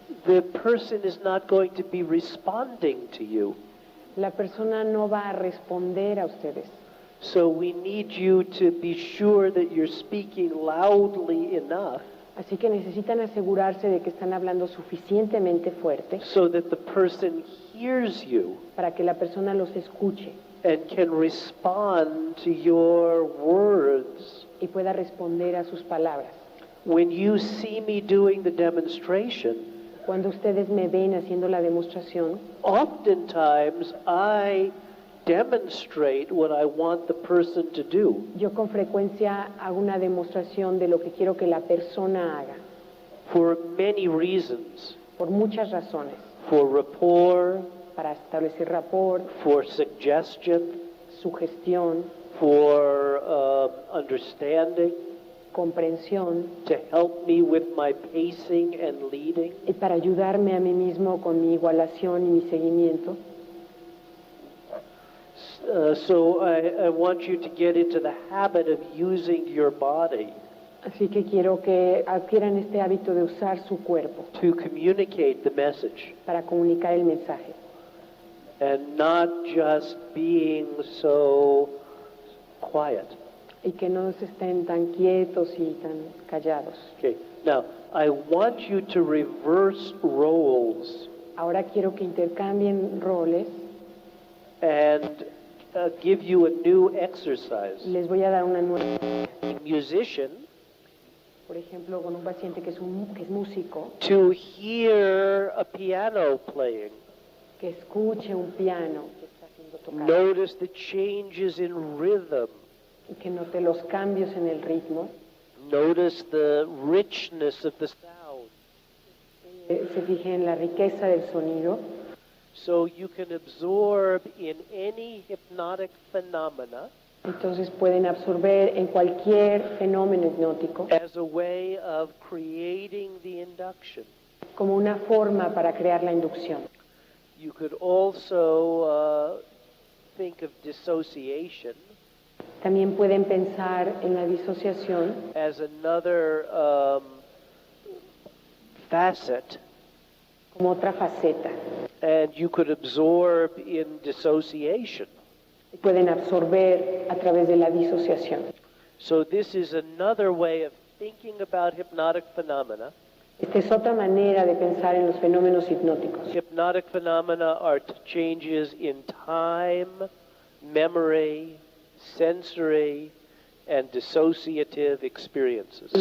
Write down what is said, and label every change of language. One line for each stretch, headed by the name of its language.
English: the person is not going to be responding to you.
Spanish: la persona no va a responder a ustedes.
English: So we need you to be sure that you're speaking loudly enough
Spanish: Así que necesitan asegurarse de que están hablando suficientemente fuerte
English: so that the person hears you
Spanish: para que la persona los escuche
English: and can respond to your words.
Spanish: y pueda responder a sus palabras.
English: When you see me doing the demonstration,
Spanish: Cuando ustedes me ven haciendo la demostración,
English: oftentimes I demonstrate what I want the person to do.
Spanish: yo con frecuencia hago una demostración de lo que quiero que la persona haga,
English: For many reasons.
Spanish: por muchas razones.
English: For rapport,
Spanish: Para establecer rapport,
English: for suggestion,
Spanish: sugestión,
English: for understanding,
Spanish: comprensión,
English: to help me with my pacing and leading.
Spanish: y para ayudarme a mí mismo con mi igualación y mi seguimiento.
English: So I want you to get into the habit of using your body
Spanish: Así que quiero que adquieran este hábito de usar su cuerpo
English: to communicate the message
Spanish: para comunicar el mensaje
English: and not just being so quiet.
Spanish: y que no se estén tan quietos y tan callados.
English: Okay. Now, I want you to reverse roles
Spanish: Ahora quiero que intercambien roles.
English: and give you a new exercise.
Spanish: Les voy a dar una nueva,
English: Musician,
Spanish: por ejemplo, con un paciente que es músico,
English: to hear a piano playing.
Spanish: que escuche un piano que está siendo tocado
English: Notice the changes in rhythm.
Spanish: y que note los cambios en el ritmo,
English: Notice the richness of the sound.
Spanish: se fije en la riqueza del sonido,
English: So you can absorb in any hypnotic phenomena
Spanish: entonces pueden absorber en cualquier fenómeno hipnótico
English: as a way of creating the induction.
Spanish: como una forma para crear la inducción.
English: You could also think of dissociation
Spanish: También pueden pensar en la disociación
English: as another facet,
Spanish: como otra faceta.
English: and you could absorb in dissociation.
Spanish: Pueden absorber a través de la disociación.
English: So this is another way of thinking about hypnotic phenomena.
Spanish: Esta es otra manera de pensar en los fenómenos hipnóticos.
English: Hypnotic phenomena are changes in time, memory, sensory, and dissociative experiences.